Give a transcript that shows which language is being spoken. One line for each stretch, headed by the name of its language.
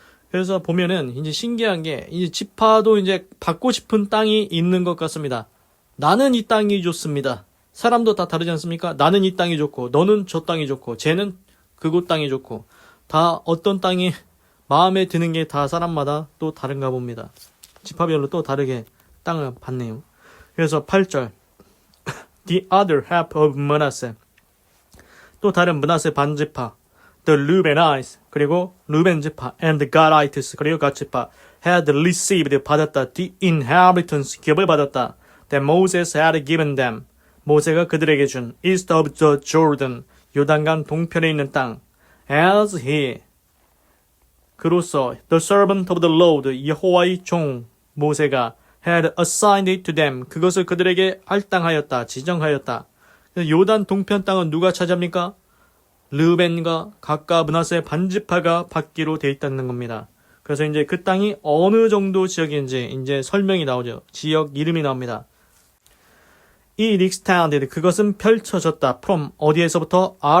Korean: 그래서 보면은 이제 신기한 게 이제 지파도 이제 받고 싶은 땅이 있는 것 같습니다. 나는 이 땅이 좋습니다. 사람도 다 다르지 않습니까? 나는 이 땅이 좋고 너는 저 땅이 좋고 쟤는 그곳 땅이 좋고 다 어떤 땅이 마음에 드는 게 다 사람마다 또 다른가 봅니다. 지파별로 또 다르게 땅을 받네요. 그래서 8절
English: The other half of Manasseh
Korean: 또 다른 므낫세 반지파
English: The Reubenites
Korean: 그리고 르벤 지파
English: and the Gadites
Korean: 그리고 갓 지파
English: had received
Korean: 받았다
English: the inheritance
Korean: 기업을 받았다
English: that Moses had given them
Korean: 모세가 그들에게 준
English: east of the Jordan
Korean: 요단강 동편에 있는 땅
English: as he
Korean: 그로서
English: the servant of the Lord
Korean: 여호와의 종 모세가
English: had assigned it to them
Korean: 그것을 그들에게 할당하였다 지정하였다. 요단 동편 땅은 누가 차지합니까? 르벤과 갓과 므낫세 반지파가 받기로 돼 있다는 겁니다. 그래서 이제 그 땅이 어느 정도 지역인지 이제 설명이 나오죠. 지역 이름이 나옵니다.
English: It extended
Korean: 그것은 펼쳐졌다.
English: from
Korean: 어디에서부터?